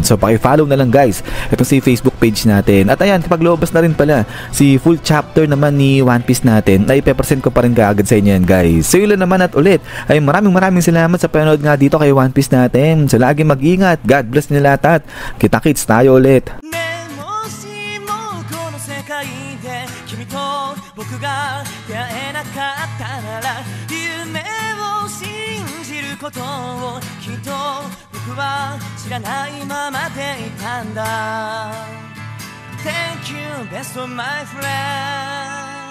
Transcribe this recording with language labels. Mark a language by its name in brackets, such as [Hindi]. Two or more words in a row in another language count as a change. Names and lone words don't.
[Filipino] So paki-follow na lang guys etong si Facebook page natin. At ayan, kapag lumabas na rin pala si [English] full chapter [Filipino] naman ni One Piece natin, ay ipe-present ko pa rin kaagad sa inyo yan guys. So yun lang naman, at ulit ay maraming salamat sa panood nga dito kay One Piece natin. So lagi mag-ingat, [English] God bless [Filipino] nila lahat, kita-kits tayo ulit. [Japanese] 僕が出会えなかったなら夢を信じることをきっと僕は知らないままでいたんだ [English] Thank you best of my friend